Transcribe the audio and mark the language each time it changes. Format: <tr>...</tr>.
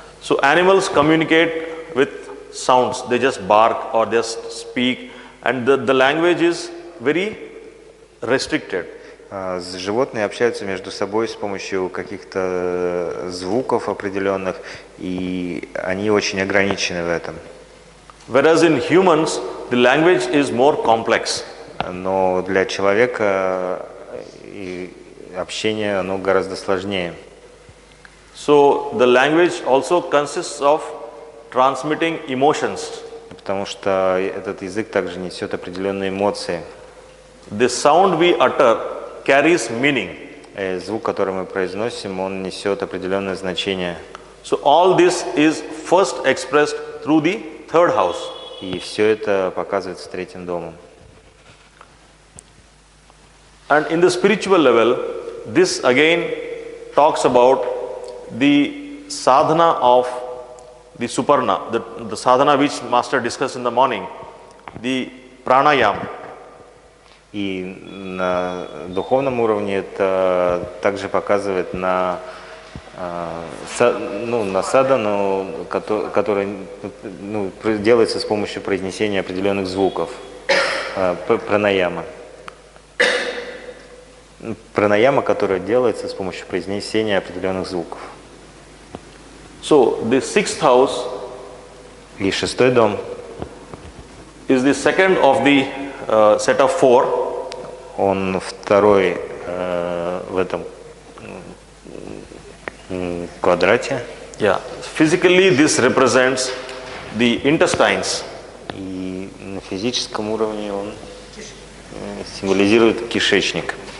<en>So animals communicate with sounds. They just bark or just speak, and the language is very restricted.</en> <ru>Животные общаются между собой с помощью каких-то звуков определенных, и они очень ограничены в этом.</ru> <en>Whereas in humans, the language is more complex.</en> <ru>Но для человека общение оно гораздо сложнее.</ru> <en>So the language also consists of transmitting emotions.</en> <ru>Потому что этот язык также несет определенные эмоции.</ru> <en>The sound we utter carries meaning.</en> <ru>Звук, который мы произносим, он несет определенное значение.</ru> <en>So all this is first expressed through the third house.</en> <ru>И все это показывается третьим домом.</ru> <en>And in the spiritual level, this again talks about the sadhana of the suparna, the sadhana which Master discussed in the morning, the pranayama.</en> <ru>И на духовном уровне это также показывает на садану, который делается с помощью произнесения определенных звуков. Пранаяма. Пранаяма, которая делается с помощью произнесения определенных звуков.</ru> <en>So the sixth house</en> <ru>И шестой дом</ru> <en>is the second of the set of four.</en> <ru>он второй в этом квадрате.</ru> <en>Yeah. Physically, this represents the intestines.</en> <ru>И на физическом уровне он символизирует кишечник.</ru>